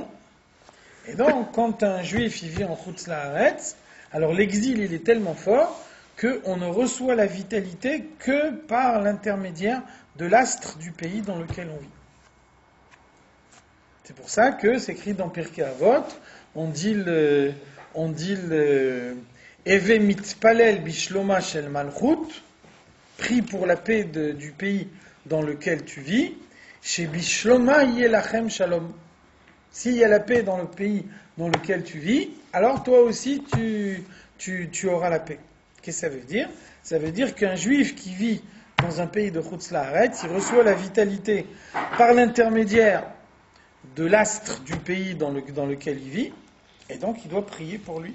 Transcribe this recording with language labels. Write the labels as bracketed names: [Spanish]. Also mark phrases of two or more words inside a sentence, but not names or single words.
[French] Et donc, quand un juif il vit en [Hebrew] חוץ לארץ, [French] alors l'exil il est tellement fort qu'on ne reçoit la vitalité que par l'intermédiaire de l'astre du pays dans lequel on vit. C'est pour ça que c'est écrit dans Pirkei Avot, on dit le [Hebrew] הוי מתפלל בשלומה של מלכות, [French] prie pour la paix du pays dans lequel tu vis, chez [Hebrew] בשלומה ילכם שלום. [French] S'il y a la paix dans le pays dans lequel tu vis, alors toi aussi tu auras la paix. Qu'est-ce que ça veut dire? Ça veut dire qu'un juif qui vit dans un pays de [Hebrew] חוץ לארץ, [French] il reçoit la vitalité par l'intermédiaire de l'astre du pays dans lequel il vit, et donc il doit prier pour lui.